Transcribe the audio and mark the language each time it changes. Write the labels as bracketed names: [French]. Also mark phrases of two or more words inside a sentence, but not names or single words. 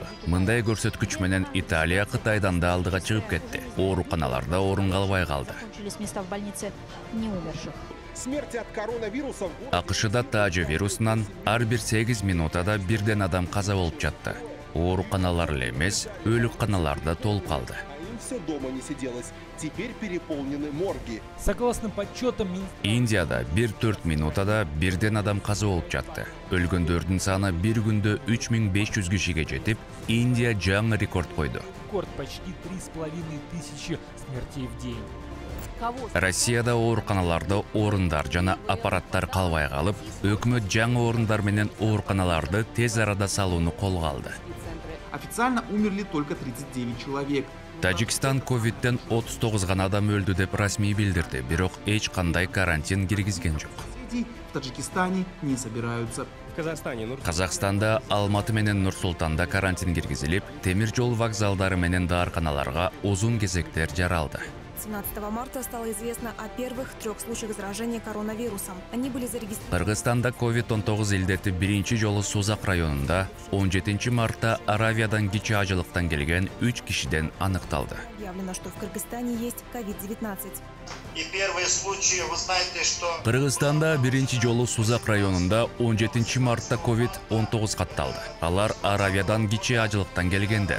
[Kyrgyz] Мындай көрсөткүч менен Италия Кытайдан да алдыга чыгып кетти. Ооруканаларда орун калбай калды. АКШда тажы вирусунан ар бир 8 минутада бирден адам каза болуп жатты. Ооруканалар эле эмес, өлүкканаларда толуп калды. [Russian] Все дома не сиделось. Теперь переполнены морги. Согласно подсчетам [Kyrgyz] Индияда 1-4 минутада бирден адам каза болуп жатты. Өлгөндөрдүн саны бир күндө 3500 кишиге жетип, Индия жаңы рекорд койду. [Russian] Рекорд почти 3500 смертей в день. [Kyrgyz] Россияда ооруканаларда орундар жана аппараттар калбай калып, өкмөт жаңы орундар менен ооруканаларды тез арада салууну колго алды. [Russian] Официально умерли только 39 человек. [Kyrgyz] Тажикстан ковидтен 39 гана адам өлдү деп расмий билдирди, бирок эч кандай карантин киргизген жок. [Russian] В Таджикистане не собираются. [Kyrgyz] Казакстанда Алматы менен Нур-Султанда карантин киргизилип, темир жол вокзалдары менен даарканаларга узун кезектер жаралды. [Russian] 17 марта стало известно о первых 3 случаях заражения коронавирусом. Они были зарегистрированы. [Kyrgyz] Кыргызстанда COVID-19 илдети биринчи жолу Сузак районунда 17 мартта Аравиядан кичи ажылыктан келген 3 кишиден аныкталды. [Russian] Объявлено, что в Кыргызстане есть COVID-19. И первые случаи, вы знаете, что... [Kyrgyz] Кыргызстанда биринчи жолу Сузак районунда 17 мартта COVID-19 катталды. Алар Аравиядан кичи ажылыктан келгендер.